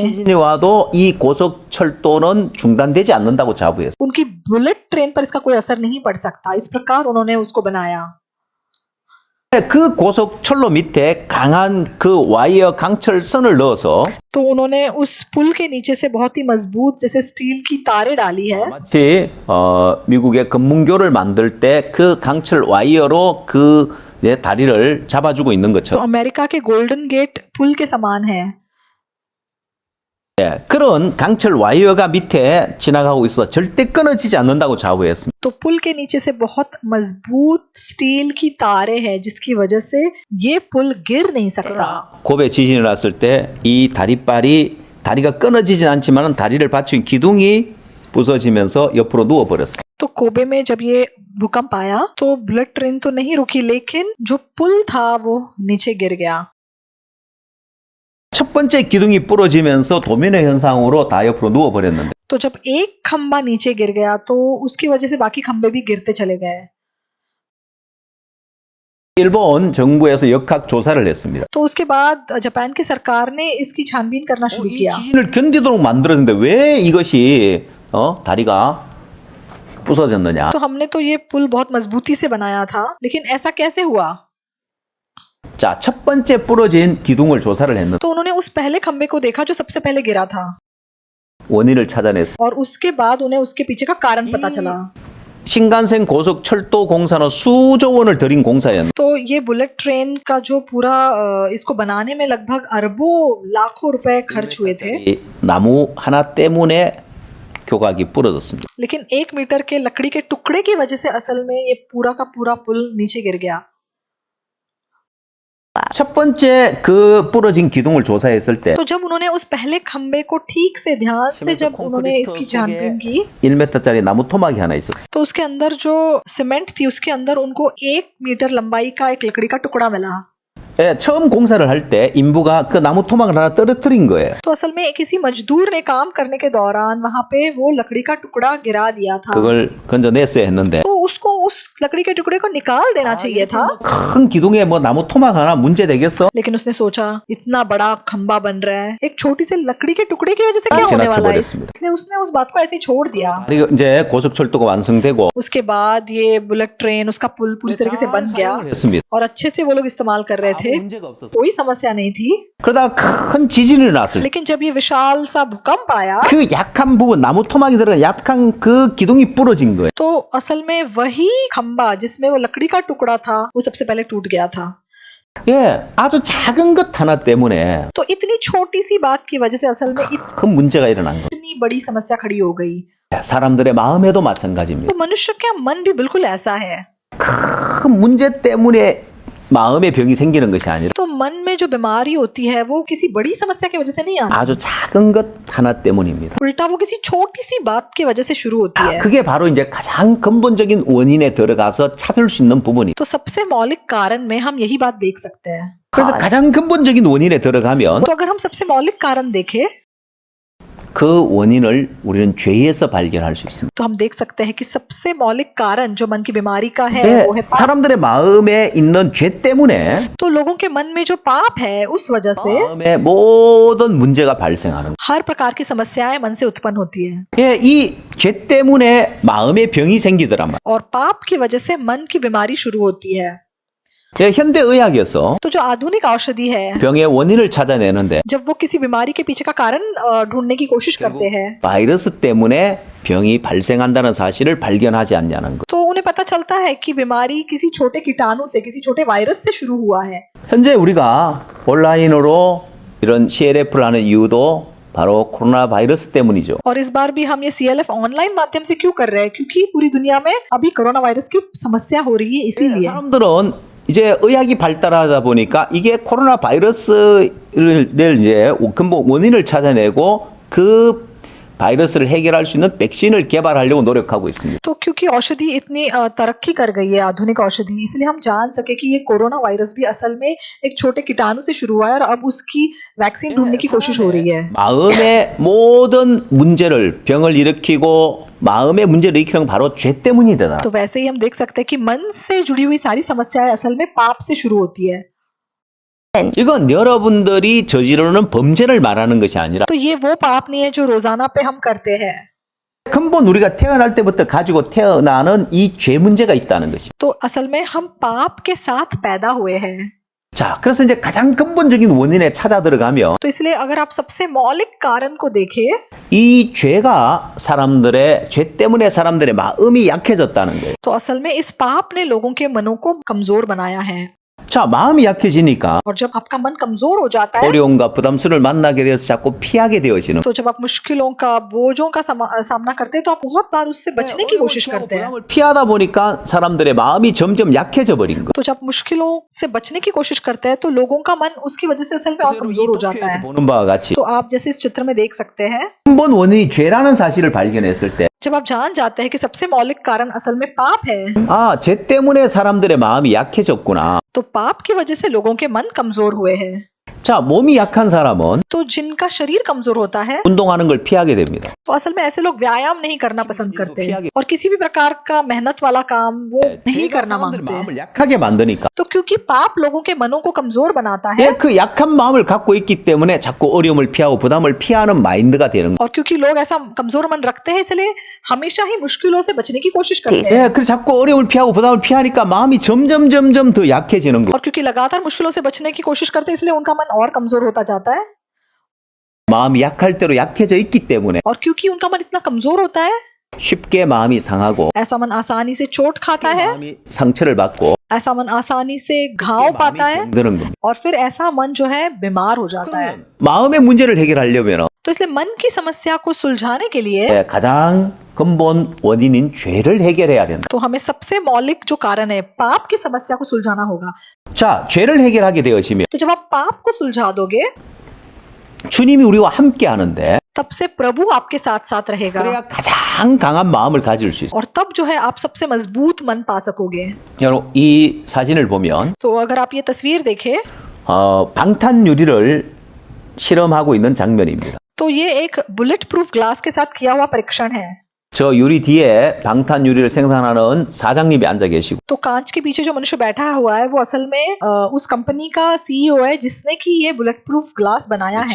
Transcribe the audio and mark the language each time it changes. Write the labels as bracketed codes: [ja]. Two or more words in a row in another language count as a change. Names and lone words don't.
[ko] 지진이 와도 이 고속철도는 중단되지 않는다고 자부했어요. [hi] उनकी [en] bullet train [hi] पर इसका कोई असर नहीं पड़ सकता। इस प्रकार उन्होंने उसको बनाया। [ko] 그 고속철로 밑에 강한 그 와이어 강철선을 넣어서 [hi] तो उन्होंने उस पुल के नीचे से बहुत ही मजबूत जैसे स्टील की तारें डाली है। [ko] 마치 미국의 금문교를 만들 때 그 강철 와이어로 그 다리를 잡아주고 있는 [hi] तो [ko] 것처럼 [hi] अमेरिका के गोल्डन गेट पुल के समान है। [ko] 그런 강철 와이어가 밑에 지나가고 있어 절대 끊어지지 않는다고 자부했습니다. [hi] तो पुल के नीचे से बहुत मजबूत स्टील की तारें हैं जिसकी वजह से ये पुल गिर नहीं सकता। [ko] 고베 지진이 났을 때 이 다리가 끊어지진 않지만 다리를 받친 기둥이 부서지면서 옆으로 누워버렸어요. [hi] तो कोबे में जब ये भूकंप आया तो [en] bullet train [hi] तो नहीं रुकी लेकिन जो पुल था वो नीचे गिर गया। [ko] 첫 번째 기둥이 부러지면서 도미노 현상으로 다 옆으로 누워버렸는데 [hi] तो जब एक खंबा नीचे गिर गया तो उसकी वजह से बाकी खंबे भी गिरते चले गए। [ko] 일본 정부에서 역학 조사를 했습니다. [hi] तो उसके बाद जापान की सरकार ने इसकी छानबीन करना शुरू [ko] 이 [hi] किया। [ko] 지진을 견디도록 만들었는데 왜 이것이 다리가 부서졌느냐? [hi] तो हमने तो ये पुल बहुत मजबूती से बनाया था लेकिन ऐसा कैसे हुआ? [ko] 자, 첫 번째 부러진 기둥을 조사를 했는데 [hi] तो उन्होंने उस पहले खंबे को देखा जो सबसे पहले गिरा था [ko] 원인을 찾아냈습니다. [hi] और उसके बाद उन्हें उसके पीछे का कारण पता चला। [ko] 신간센 고속철도 공사는 수조 원을 들인 공사였는데 [hi] तो ये [en] bullet train [hi] का जो पूरा इसको बनाने में लगभग अरबों लाखों रुपए खर्च हुए थे [ko] 이 나무 하나 때문에 교각이 부러졌습니다. [hi] लेकिन 1 मीटर के लकड़ी के टुकड़े की वजह से असल में ये पूरा का पूरा पुल नीचे गिर गया। [ko] 첫 번째 그 부러진 기둥을 조사했을 때 [hi] तो जब उन्होंने उस पहले खंबे को ठीक से ध्यान से जब उन्होंने इसकी छानबीन की [ko] 1m짜리 나무 토막이 하나 있었어요. [hi] तो उसके अंदर जो सीमेंट थी उसके अंदर उनको 1 मीटर लंबाई का एक लकड़ी का टुकड़ा मिला। [ko] 예, 처음 공사를 할 때 인부가 그 나무 토막을 하나 떨어뜨린 거예요. [hi] तो असल में किसी मजदूर ने काम करने के दौरान वहां पे वो लकड़ी का टुकड़ा गिरा दिया था। [ko] 그걸 건져냈어야 했는데 [hi] तो उसको उस लकड़ी के टुकड़े को निकाल देना चाहिए था। [ko] 큰 기둥에 뭐 나무 토막 하나 문제 되겠어? [hi] लेकिन उसने सोचा इतना बड़ा खंबा बन रहा है एक छोटी सी लकड़ी के टुकड़े की वजह से क्या होने वाला है, [ko] 지나쳐버렸습니다. [hi] इसलिए उसने उस बात को ऐसे ही छोड़ दिया। [ko] 그리고 이제 고속철도가 완성되고 [hi] उसके बाद ये [en] bullet train [hi] उसका पुल पूरी तरीके से बन गया [ko] 했습니다. [hi] और अच्छे से वो लोग इस्तेमाल कर रहे थे, [ko] 문제가 없었어요. [hi] कोई समस्या नहीं थी। [ko] 그러다가 큰 지진이 났을 때 [hi] लेकिन जब ये विशाल सा भूकंप आया [ko] 그 약한 부분 나무 토막이 들어간 약한 그 기둥이 부러진 거예요. [hi] तो असल में वही खंबा जिसमें वो लकड़ी का टुकड़ा था वो सबसे पहले टूट गया था। [ko] 예, 아주 작은 것 하나 때문에 [hi] तो इतनी छोटी सी बात की वजह से असल में [ko] 큰 문제가 일어난 거예요. [hi] इतनी बड़ी समस्या खड़ी हो गई। [ko] 사람들의 마음에도 마찬가지입니다. [hi] तो मनुष्य का मन भी बिल्कुल ऐसा है। [ko] 큰 문제 때문에 마음의 병이 생기는 것이 아니라 [hi] तो मन में जो बीमारी होती है वो किसी बड़ी समस्या की वजह से नहीं आती, [ko] 아주 작은 것 하나 때문입니다. [hi] उल्टा वो किसी छोटी सी बात की वजह से शुरू होती है। [ko] 그게 바로 이제 가장 근본적인 원인에 들어가서 찾을 수 있는 부분이. [hi] तो सबसे मौलिक कारण में हम यही बात देख सकते हैं। [ko] 그래서 가장 근본적인 원인에 들어가면 [hi] तो अगर हम सबसे मौलिक कारण देखें [ko] 그 원인을 우리는 죄에서 발견할 수 있습니다. [hi] तो हम देख सकते हैं कि सबसे मौलिक कारण जो मन की बीमारी का है [ko] 네, [hi] वो है पाप। [ko] 사람들의 마음에 있는 죄 때문에 [hi] तो लोगों के मन में जो पाप है उस वजह से [ko] 마음에 모든 문제가 발생하는 거예요. [hi] हर प्रकार की समस्याएं मन से उत्पन्न होती है [ko] 예, 이 죄 때문에 마음의 병이 생기더란 말이에요. [hi] और पाप की वजह से मन की बीमारी शुरू होती है। [ko] 예, 현대 의학에서 [hi] तो जो आधुनिक औषधि है [ko] 병의 원인을 찾아내는데 [hi] जब वो किसी बीमारी के पीछे का कारण ढूंढने की कोशिश करते हैं [ko] 바이러스 때문에 병이 발생한다는 사실을 발견하지 않냐는 거. [hi] तो उन्हें पता चलता है कि बीमारी किसी छोटे कीटाणु से किसी छोटे वायरस से शुरू हुआ है। [ko] 현재 우리가 온라인으로 이런 CLF를 하는 이유도 바로 코로나 바이러스 때문이죠. [hi] और इस बार भी हम ये CLF ऑनलाइन माध्यम से क्यों कर रहे हैं, क्योंकि पूरी दुनिया में अभी [en] corona virus [hi] की समस्या हो रही है इसीलिए। [ko] 사람들은 이제 의학이 발달하다 보니까 이게 코로나 바이러스를 이제 근본 원인을 찾아내고 그 바이러스를 해결할 수 있는 백신을 개발하려고 노력하고 있습니다. [hi] तो क्योंकि औषधि इतनी तरक्की कर गई है आधुनिक औषधि, इसलिए हम जान सके कि ये [en] corona virus [hi] भी असल में एक छोटे कीटाणु से शुरू हुआ है और अब उसकी वैक्सीन ढूंढने की कोशिश हो रही है। [ko] 마음의 모든 문제를 병을 일으키고 마음의 문제를 일으키는 건 바로 죄 때문이다. [hi] तो वैसे ही हम देख सकते हैं कि मन से जुड़ी हुई सारी समस्याएं असल में पाप से शुरू होती है। [ko] 이건 여러분들이 저지르는 범죄를 말하는 것이 아니라 [hi] तो ये वो पाप नहीं है जो रोजाना पे हम करते हैं, [ko] 근본 우리가 태어날 때부터 가지고 태어나는 이 죄 문제가 있다는 것입니다. [hi] तो असल में हम पाप के साथ पैदा हुए हैं। [ko] 자, 그래서 이제 가장 근본적인 원인에 찾아 들어가면 [hi] तो इसलिए अगर आप सबसे मौलिक कारण को देखें [ko] 이 죄가 죄 때문에 사람들의 마음이 약해졌다는 거예요. [hi] तो असल में इस पाप ने लोगों के मनों को कमजोर बनाया है। [ko] 자, 마음이 약해지니까 [hi] और जब आपका मन कमजोर हो जाता है [ko] 어려움과 부담스러움을 만나게 되어서 자꾸 피하게 되어지는 [hi] तो जब आप मुश्किलों का बोझों का सामना करते हैं तो आप बहुत बार उससे बचने की कोशिश करते हैं। [ko] 부담을 피하다 보니까 사람들의 마음이 점점 약해져 버린 거예요. [hi] तो जब मुश्किलों से बचने की कोशिश करते हैं तो लोगों का मन उसकी वजह से असल में और कमजोर हो जाता है। [ko] 보는 바와 같이 [hi] तो आप जैसे इस चित्र में देख सकते हैं [ko] 근본 원인이 죄라는 사실을 발견했을 때 [hi] जब आप जान जाते हैं कि सबसे मौलिक कारण असल में पाप है [ko] 아, 죄 때문에 사람들의 마음이 약해졌구나. [hi] तो पाप की वजह से लोगों के मन कमजोर हुए हैं। [ko] 자, 몸이 약한 사람은 [hi] तो जिनका शरीर कमजोर होता है [ko] 운동하는 걸 피하게 됩니다. [hi] तो असल में ऐसे लोग व्यायाम नहीं करना पसंद करते तो हैं और किसी भी प्रकार का मेहनत वाला काम वो नहीं [ko] 죄가 [hi] करना [ko] 사람들의 [hi] मांगते हैं। [ko] 마음을 약하게 만드니까 [hi] तो क्योंकि पाप लोगों के मनों को कमजोर बनाता है [ko] 예, 그 약한 마음을 갖고 있기 때문에 자꾸 어려움을 피하고 부담을 피하는 마인드가 되는 거예요. [hi] और क्योंकि लोग ऐसा कमजोर मन रखते हैं इसलिए हमेशा ही मुश्किलों से बचने की कोशिश करते हैं [ko] 예, 그래서 자꾸 어려움을 피하고 부담을 피하니까 마음이 점점 더 약해지는 거예요. [hi] और क्योंकि लगातार मुश्किलों से बचने की कोशिश करते हैं इसलिए उनका मन और कमजोर होता जाता है [ko] 마음이 약할 대로 약해져 있기 때문에 [hi] और क्योंकि उनका मन इतना कमजोर होता है [ko] 쉽게 마음이 상하고 [hi] ऐसा मन आसानी से चोट खाता है [ko] 마음이 상처를 받고 [hi] ऐसा मन आसानी से घाव पाता है [ko] 병드는 겁니다. [hi] और फिर ऐसा मन जो है बीमार हो जाता है। [ko] 마음의 문제를 해결하려면 [hi] तो इसलिए मन की समस्या को सुलझाने के लिए [ko] 예, 가장 근본 원인인 죄를 해결해야 된다. [hi] तो हमें सबसे मौलिक जो कारण है पाप की समस्या को सुलझाना होगा। [ko] 자, 죄를 해결하게 되어지면 [hi] तो जब आप पाप को सुलझा दोगे [ko] 주님이 우리와 함께 하는데 [hi] तब से प्रभु आपके साथ साथ रहेगा [ko] 그래야 가장 강한 마음을 가질 수 있어요. [hi] और तब जो है आप सबसे मजबूत मन पा सकोगे। [ko] 여러분, 이 사진을 보면 [hi] तो अगर आप ये तस्वीर देखें [ko] 방탄 유리를 실험하고 있는 장면입니다. [hi] तो ये एक [en] bullet proof glass [hi] के साथ किया हुआ परीक्षण है। [ko] 저 유리 뒤에 방탄 유리를 생산하는 사장님이 앉아 계시고 [hi] तो कांच के पीछे जो मनुष्य बैठा हुआ है वो असल में उस कंपनी का सीईओ है जिसने कि ये [en] bullet proof glass [hi] बनाया है